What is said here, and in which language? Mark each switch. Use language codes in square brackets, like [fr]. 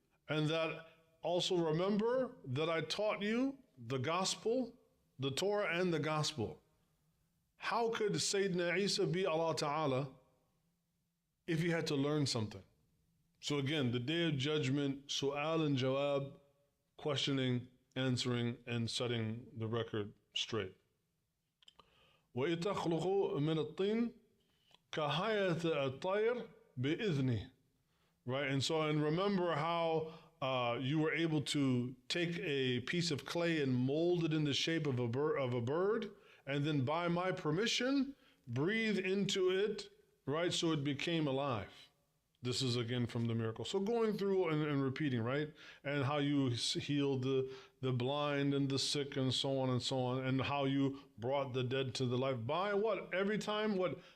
[en] And that also remember that I taught you the gospel, the Torah and the gospel. How could Sayyidina Isa be Allah Ta'ala if he had to learn something? So again, the Day of Judgment, su'al and jawab, questioning, answering, and setting the record straight. [ar] وَإِذْ تَخْلُقُ مِنَ الطِّينِ كَهَيَةِ الطَّيْرِ بِإِذْنِهِ. [en] Right, and remember how you were able to take a piece of clay and mold it in the shape of a bird, and then by my permission, breathe into it, right? So it became alive. This is again from the miracle. So going through and repeating, right? And how you healed the blind and the sick and so on and so on, and how you brought the dead to the life. By what? Every time, what?